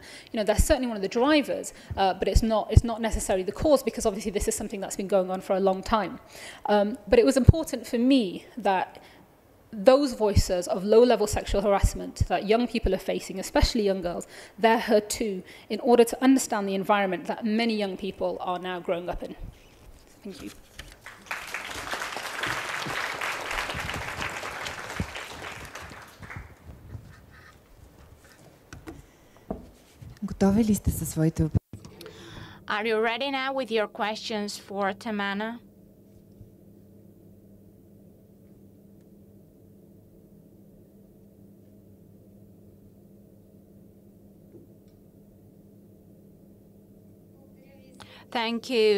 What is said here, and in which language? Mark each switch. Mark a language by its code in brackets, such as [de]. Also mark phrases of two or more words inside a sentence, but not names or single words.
[en] That's certainly one of the drivers, but it's not necessarily the cause, because obviously this is something that's been going on for a long time. But it was important for me that those voices of low-level sexual harassment that young people are facing, especially young girls, they're heard too, in order to understand the environment that many young people are now growing up in. Thank you. [bg] Готови ли сте със своите въпроси? [en] Are you ready now with your questions for Tamana? Thank you.